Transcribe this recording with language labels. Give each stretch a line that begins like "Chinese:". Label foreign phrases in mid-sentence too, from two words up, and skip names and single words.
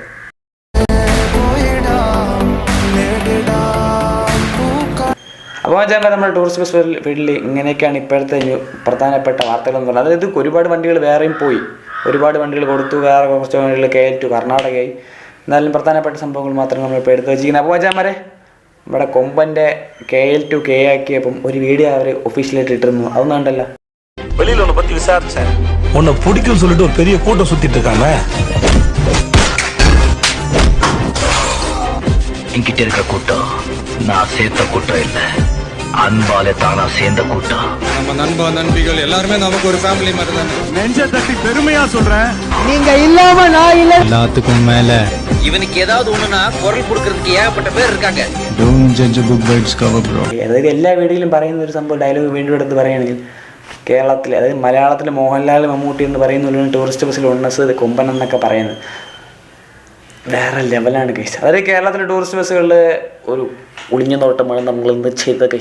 Malayalam: അപ്പോൾ നമ്മുടെ ടൂറിസ്റ്റ് ബസ് ഫീൽഡിൽ ഇങ്ങനെയൊക്കെയാണ് ഇപ്പോഴത്തെ പ്രധാനപ്പെട്ട വാർത്തകളെന്ന് പറഞ്ഞാൽ. അതായത് ഒരുപാട് വണ്ടികൾ വേറെയും പോയി, ഒരുപാട് വണ്ടികൾ കൊടുത്തു, വേറെ കുറച്ച് വണ്ടികൾ കയറ്റു കർണാടകയായി. എന്നാലും പ്രധാനപ്പെട്ട സംഭവങ്ങൾ മാത്രം നമ്മളിപ്പോൾ എടുത്ത് വെച്ചിരിക്കുന്നത്. അപ്പോൾ വെച്ചാൽ നമ്മുടെ കൊമ്പൻ്റെ KL2 K ആക്കിയപ്പം ഒരു വീഡിയോ അവർ ഒഫീഷ്യലായിട്ട് ഇട്ടിരുന്നു. അതൊന്നും ഉണ്ടല്ലോ.
Tamil: வெளியில உன்னை பத்தி விசாரிச்சேன். உன்னை பிடிக்கும் சொல்லிட்டு ஒரு பெரிய கூட்டம் சுத்திட்டு இருக்காங்க. என்கிட்ட இருக்கிற கூட்டம் நான் சேர்த்த கூட்டம் இல்ல, அன்பாலே தானா சேர்ந்த கூட்டம். நம்ம நண்பா நண்பிகள் எல்லாருமே நமக்கு ஒரு ஃபேமிலி மாதிரி தானே. நெஞ்ச தட்டி பெருமையா சொல்றேன், நீங்க இல்லாம நான் இல்ல. எல்லாத்துக்கும் மேல இவனுக்கு ஏதாவது ஒண்ணுனா குரல் கொடுக்கிறதுக்கு ஏகப்பட்ட பேர் இருக்காங்க.
English: Don't judge a book by its cover bro.
Malayalam: അതായത് എല്ലാ വീഡിയോയിലും പറയുന്ന ഒരു സംഭവം ഡയലോഗ് വീണ്ടും എടുത്ത് പറയുകയാണെങ്കിൽ കേരളത്തിൽ, അതായത് മലയാളത്തിൽ മോഹൻലാൽ മമ്മൂട്ടി എന്ന് പറയുന്ന ടൂറിസ്റ്റ് ബസ്സിൽ ഒന്നസ് കൊമ്പൻ എന്നൊക്കെ പറയുന്നത് വേറെ ലെവലാണ് കേസ്. അതായത് കേരളത്തിലെ ടൂറിസ്റ്റ് ബസ്സുകളിൽ ഒരു ഒളിഞ്ഞ നോട്ടമാണ് നമ്മൾ ഇന്ന് ചെയ്ത കേസ്.